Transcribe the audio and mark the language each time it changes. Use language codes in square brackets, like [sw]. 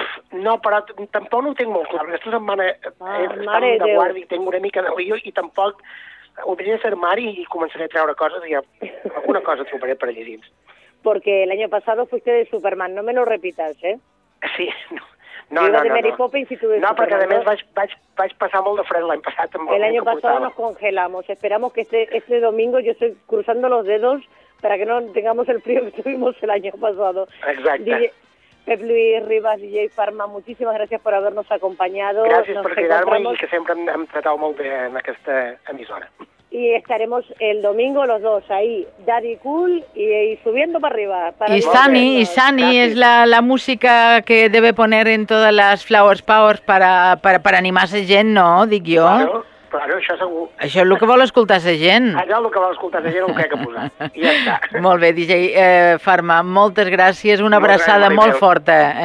[ca] No, però tampoc no ho tinc molt clar, aquesta setmana estic de guàrdia i tinc una mica de lío i tampoc ho hauria de ser mare i començaré a treure coses i alguna cosa trobaré per allà dins. [es] Porque el año pasado fuiste de Superman, no me lo repitas, ¿eh? [ca] Sí, no. No, perquè a més vaig passar molt de fred l'any passat. [es] El [ca] any passat [es] nos congelamos. Esperamos que este domingo yo estoy cruzando los dedos para que no tengamos el frío que tuvimos el año pasado. [ca] Exacte. [es] DJ Pep Lluís Ribas, DJ Farma, muchísimas gracias por habernos acompañado. Gracias por cuidarme y que [ca] sempre hem tratado molt bé en aquesta emissora. [es] Y estaremos el domingo los dos ahí, Daddy Cool y subiendo para arriba. Y Sani, es la música que debe poner en todas las Flowers Powers para animarse gent, ¿no? Digo yo. [ca] Claro, Claro, això segur. Això és el que vol escoltar la gent. Allò el que vol escoltar la gent ho crec que posar. I ja està. Molt bé, DJ Farma, moltes gràcies, una abraçada molt forta.